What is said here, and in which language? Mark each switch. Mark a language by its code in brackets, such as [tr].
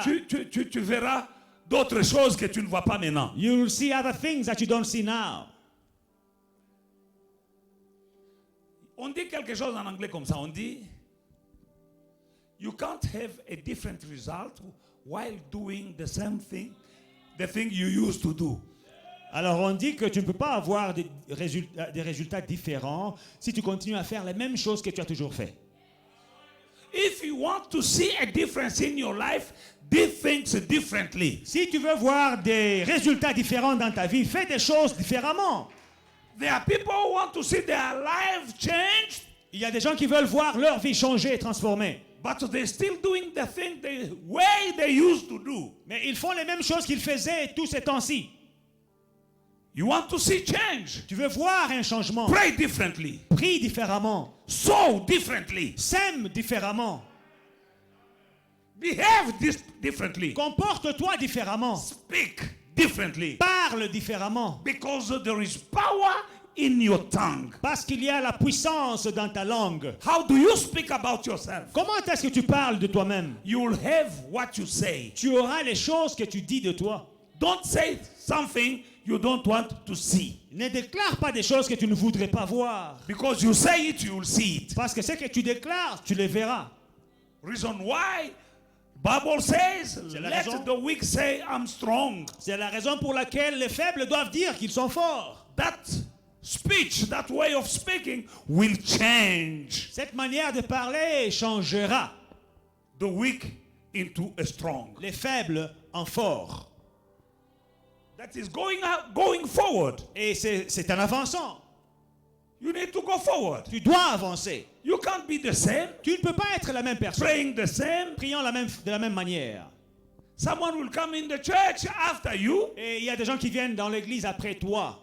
[fr] tu verras d'autres choses que tu ne vois pas maintenant. [en] you will see other things that you don't see now. [fr] On dit quelque chose en anglais comme ça. On dit, [en] you can't have a different result while doing the same thing, the thing you used to do. [fr] Alors on dit que tu ne peux pas avoir des résultats différents si tu continues à faire les mêmes choses que tu as toujours fait. [en] If you want to see a difference in your life, do things differently. [fr] Si tu veux voir des résultats différents dans ta vie, fais des choses différemment. [en] There are people who want to see their life changed, [fr] Il y a des gens qui veulent voir leur vie changer et transformer. [en] but they're still doing the thing the way they used to do. [fr] Mais ils font les mêmes choses qu'ils faisaient tous ces temps-ci. [en] You want to see change? [fr] Tu veux voir un changement. [en] Pray differently. [fr] Prie différemment. [en] Sow differently. [fr] Sème différemment. [en] Behave differently. [fr] Comporte-toi différemment. [en] Speak differently. [fr] Parle différemment. [en] Because there is power in your tongue. [fr] Parce qu'il y a la puissance dans ta langue. [en] How do you speak about yourself? [fr] Comment est-ce que tu parles de toi-même? [en] You will have what you say. [fr] Tu auras les choses que tu dis de toi. [en] Don't say something you don't want to see. [fr] Ne déclare pas des choses que tu ne voudrais pas voir. [en] Because you say it, you will see it. [fr] Parce que ce que tu déclares, tu les verras. [en] Reason why Bible says, [fr] C'est la [en] let [fr] raison. [en] the weak say I'm strong. [fr] C'est la raison pour laquelle les faibles doivent dire qu'ils sont forts. [en] That speech, that way of speaking will change [fr] Cette manière de parler changera [en] the weak into a strong. [fr] les faibles en forts. [en] That is going forward. [fr] Et c'est en avançant. [en] You need to go forward. [fr] Tu dois avancer. [en] You can't be the same, [fr] Tu ne peux pas être la même personne. [en] praying the same. [fr] Priant de la même manière. [en] Someone will come in the church after you [fr] Et il y a des gens qui viennent dans l'église après toi.